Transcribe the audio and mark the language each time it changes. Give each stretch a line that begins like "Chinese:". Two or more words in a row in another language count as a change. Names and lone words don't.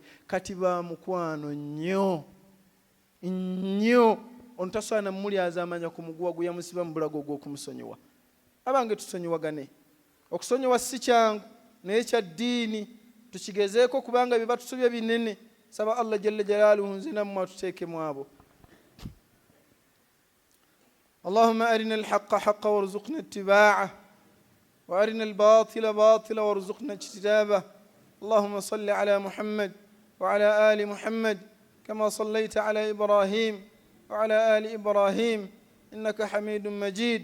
Ganda: Kati ba mukwano nnyo nnyo. Ono tasaana mulyaza amanya ku muguwa gwe yamusiba mu bulago gw'okumusonyiwa. Abange tusonyiwagane. Okusonyiwa si kyangu naye kya ddiini. Tukigezeeko kubanga bye batusubye binene. Saba
Arabic: الله جل جلاله
Ganda: nze nammwe atuteekemu abo.
Arabic: اللهم أرنا الحق حقا وارزقنا اتباعه وأرنا الباطل باطلا وارزقنا اجتنابه. اللهم صل على محمد وعلى آل محمد كما صليت على إبراهيم وعلى آل إبراهيم إنك حميد مجيد.